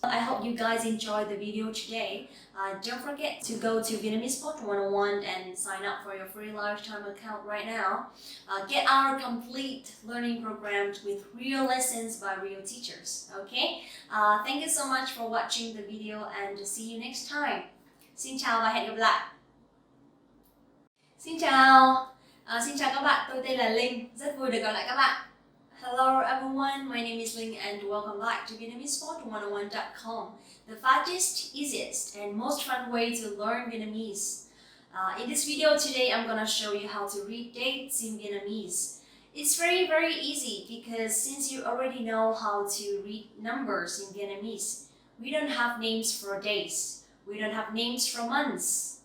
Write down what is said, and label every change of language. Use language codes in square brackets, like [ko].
[en] I hope you guys enjoyed the video today. Don't forget to go to Vietnamese Pod 101 and sign up for your free lifetime account right now. Get our complete learning programs with real lessons by real teachers. Okay? Thank you so much for watching the video and see you next time. [vi] Xin chào và hẹn gặp lại. Xin chào. Xin chào các bạn, tôi tên là Linh, rất vui được gặp lại các bạn. [en] Hello everyone, my name is Linh and welcome back to VietnamesePod101.com, the fastest, easiest and most fun way to learn Vietnamese. In this video today, I'm gonna show you how to read dates in Vietnamese. It's very easy because since you already know how to read numbers in Vietnamese, we don't have names for days, we don't have names for months.